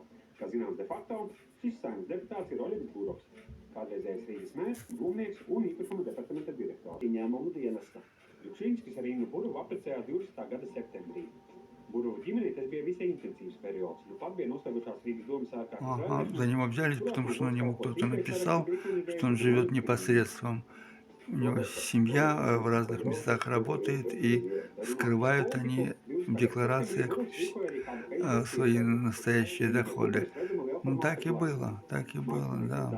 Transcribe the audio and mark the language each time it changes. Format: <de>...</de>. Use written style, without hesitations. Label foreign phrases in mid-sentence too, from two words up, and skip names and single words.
<lv>Kā zināms de facto, šis Saeimas deputāts ir Oļegs Burovs, kādreizējais Rīgas mērs, būvnieks un īpašuma departamenta direktors. Ieņēmumu dienesta. Jučīnskis ar Ingu Burovu apprecējās 20. gada septembrī. Бурову ģimenei tas bija visai intensīvs periods. Nu pat bija noslēgušās Rīgas domas ārkārtas.</lv> <ru>За него взялись, потому что на него кто-то написал, что он живет непосредством. У него семья в разных местах работает, и скрывают они в декларациях свои настоящие доходы. Ну так и было, да.</ru>